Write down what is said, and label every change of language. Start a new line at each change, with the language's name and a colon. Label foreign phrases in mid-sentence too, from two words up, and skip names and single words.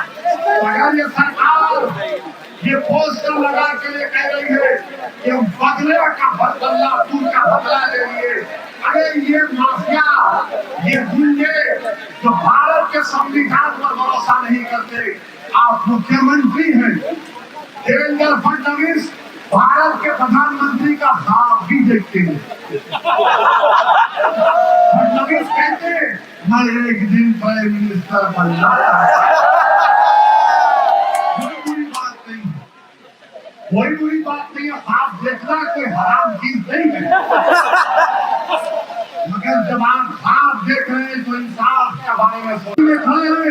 Urdu: اگر یہ سرکار یہ پوسٹر لگا کے لیے کہہ رہی ہے کہ ہم بدلے کا بدلہ پور کا بدلہ لے لیے. ارے یہ مافیا یہ گنڈے جو بھارت کے سموِدھان پر بھروسہ نہیں کرتے. آپ مکھیہ منتری ہیں دیویندر فڈنویس بھارت کے پردھان منتری کا خواب بھی دیکھتے ہیں. فڈنویس کہتے ہیں میں ایک دن
English: prime minister
Urdu: بننا کوئی بری بات نہیں ہے. خواب دیکھنا کوئی حرام چیز نہیں ہے مگر جب آپ خواب دیکھ رہے ہیں تو انصاف کے بارے میں سوچیں.